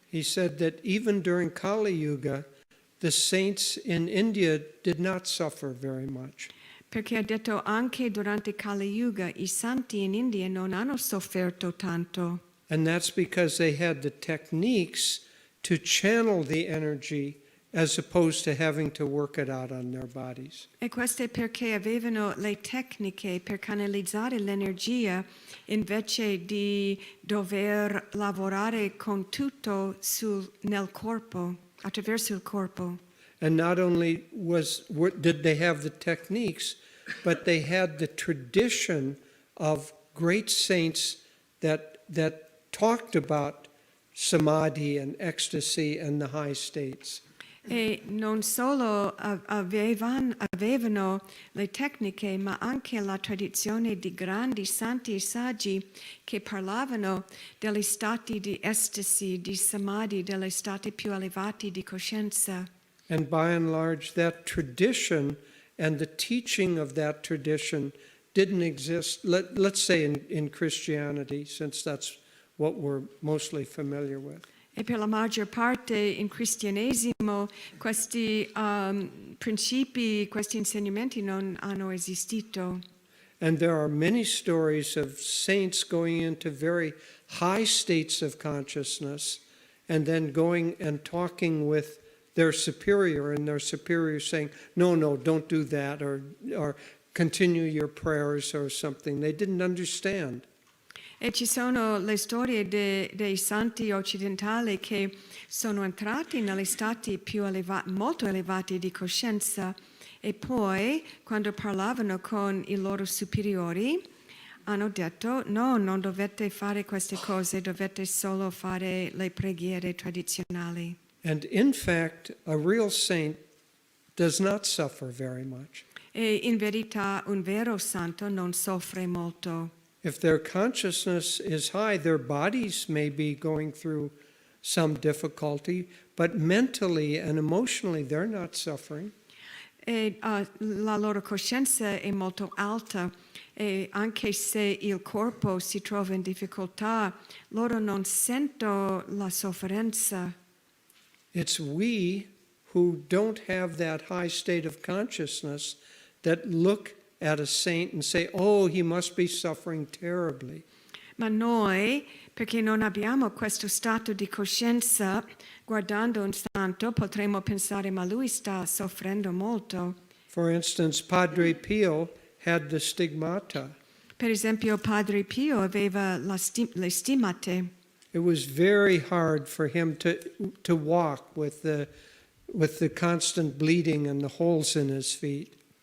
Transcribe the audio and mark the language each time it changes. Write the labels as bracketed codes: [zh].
[en] He said that even during Kali Yuga, the saints in India did not suffer very much. [it] Perché ha detto anche durante Kali Yuga i santi in India non hanno sofferto tanto. [en] And that's because they had the techniques to channel the energy as opposed to having to work it out on their bodies. [it] E questo è perché avevano le tecniche per canalizzare l'energia invece di dover lavorare con tutto nel corpo, attraverso il corpo. [en] And not only did they have the techniques, but they had the tradition of great saints that talked about samadhi and ecstasy and the high states. [it] E non solo avevano le tecniche, ma anche la tradizione di grandi santi e saggi che parlavano degli stati di estasi, di samadhi, degli stati più elevati di coscienza. [en] And by and large, that tradition and the teaching of that tradition didn't exist, let's say in Christianity, since that's what we're mostly familiar with. [it] E per la maggior parte in cristianesimo questi principi, questi insegnamenti non hanno esistito. [en] And there are many stories of saints going into very high states of consciousness and then going and talking with their superior, and their superior saying, no, don't do that, or continue your prayers or something. They didn't understand. [it] E ci sono le storie dei santi occidentali che sono entrati negli stati più molto elevati di coscienza, e poi, quando parlavano con i loro superiori, hanno detto: no, non dovete fare queste cose, dovete solo fare le preghiere tradizionali. [en] And in fact, a real saint does not suffer very much. [it] E in verità un vero santo non soffre molto. [en] If their consciousness is high, their bodies may be going through some difficulty, but mentally and emotionally they're not suffering. [it] E la loro coscienza è molto alta, e anche se il corpo si trova in difficoltà, loro non sentono la sofferenza. [en] It's we who don't have that high state of consciousness that look at a saint and say, oh, he must be suffering terribly. [it] Ma noi, perché non abbiamo questo stato di coscienza, guardando un santo potremmo pensare: ma lui sta soffrendo molto. [en] For instance, Padre Pio had the stigmata. [it] Per esempio, Padre Pio aveva le stigmate. [en] It was very hard for him to walk with the constant bleeding and the holes in his feet.